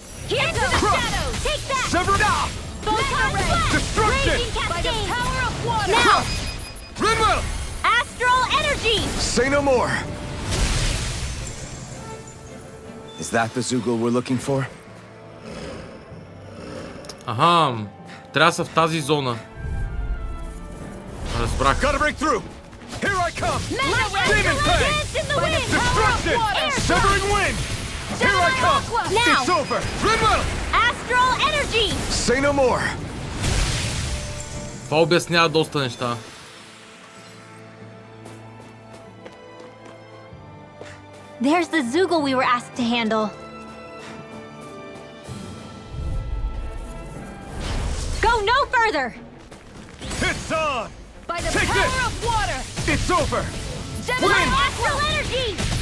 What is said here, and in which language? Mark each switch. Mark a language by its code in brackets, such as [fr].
[en] Into the shadows! Take that! Sever it off! Photon blast! Destruction! Raging By the cascade! power of water! Now! Rinwell! Astral energy! Say no more! Is that the Zoogle we're looking for? [bg] Аха, трябва да са в тази зона. Разбрах. [en] Gotta break through! Here I come! Mega ray! Demon Fang! Dance in the wind! Destruction! Air Severing wind! Here I come! Now! It's over! Rinwell! Astral energy! Say no more! [bg] Това обяснява доста неща. [en] There's the Zoogle we were asked to handle. Go no further! It's on! By the Take power this! of water! It's over! Gemini astral energy!